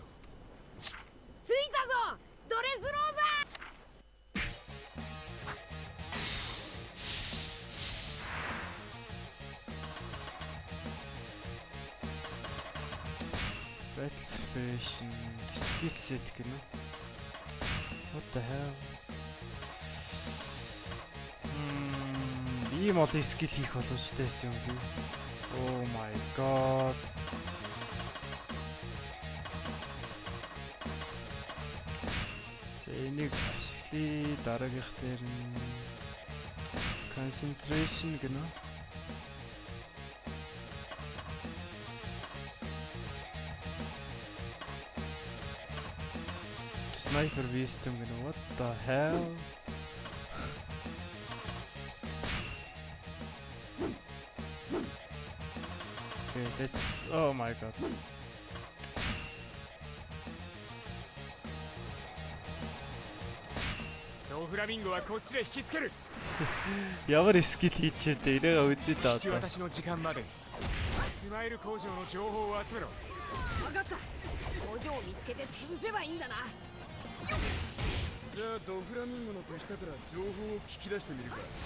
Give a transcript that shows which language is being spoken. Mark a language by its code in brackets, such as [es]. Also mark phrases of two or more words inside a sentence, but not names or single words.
[ja] 着いたぞドレスローザ。 [mn] Battlefish skill set гэнэ. [en] What the hell? [mn] Ийм олон скил хийх боломжтой байсан юм би. [en] Oh my god. [mn] Энийг ашиглая. Дараагийнх дээр нь concentration гэнэ. Sniper wisdom гэнэ. [en] What the hell? Okay, let's. Oh my god. [mn] Ямар скил хийчихээ тэ энэгээ үзээ даа. [ja] 引き渡しの時間までスマイル工場の情報を集めろ。分かった。工場を見つけて潰せばいいんだな。じゃあドフラミンゴの手下から情報を聞き出してみるか。